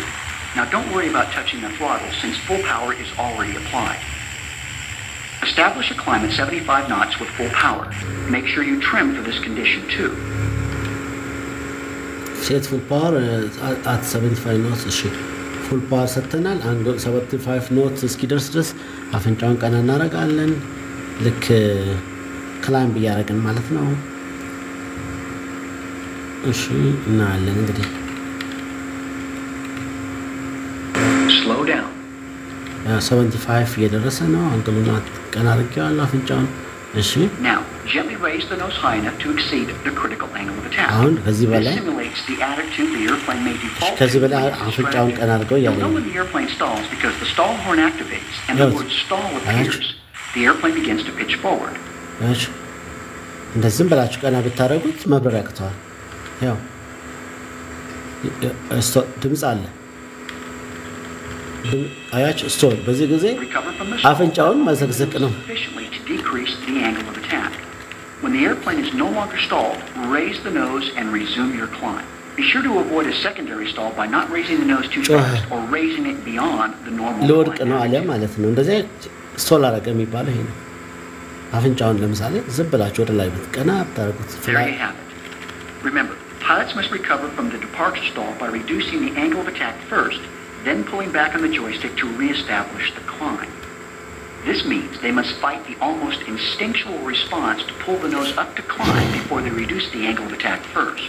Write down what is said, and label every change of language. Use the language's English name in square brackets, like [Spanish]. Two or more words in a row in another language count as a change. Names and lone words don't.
[English] Now don't worry about touching the throttle since full power is already applied. Establish a climb at 75 knots with full power. Make sure you trim for this condition too. Set full power at 75 knots. Full power [Amharic] ሰጥተናል። አንድ 75 ኖት እስኪደርስ ድረስ አፍንጫውን ቀና እናደርጋለን። ልክ ክላይምብ እያደረግን ማለት ነው። እሺ እናያለን እንግዲህ። [English] Slow down. [Amharic] 75 እየደረሰ ነው። አንግሉን ቀና አድርጌዋለሁ አፍንጫውን። እሺ [English] Now, gently raise the nose high enough to exceed the critical angle of attack. [Amharic] አሁን ከዚህ [English] This [Amharic] በላይ [English] simulates the attitude the airplane may default to. [Amharic] ከዚህ በላይ አፍንጫውን ቀና አድርገው [English] You'll know [Amharic] ያለው [English] when the airplane stalls because the stall horn activates and the word stall appears. The airplane begins to pitch forward. [Amharic] እሺ እንደዚህም ብላችሁ ቀና ብታረጉት መብረር ያቅተዋል። ያው ድምጽ አለ። አያች ስቶል በዚህ ጊዜ አፍንጫውን መዘግዘቅ ነው። [English] Decrease the angle of attack. When the airplane is no longer stalled, raise the nose and resume your climb. Be sure to avoid a secondary stall by not raising the nose too fast or raising it beyond the normal [Amharic] ለወርቅ ነው አለ ማለት ነው። እንደዚህ ስቶል አረገ የሚባለው ይሄ ነው። አፍንጫውን ለምሳሌ ዝም ብላችሁ ወደ ላይ ብትቀና አታርጉት። [English] Remember, pilots must recover from the departure stall by reducing the angle of attack first, then pulling back on the joystick to reestablish the climb. This means they must fight the almost instinctual response to pull the nose up to climb before they reduce the angle of attack first.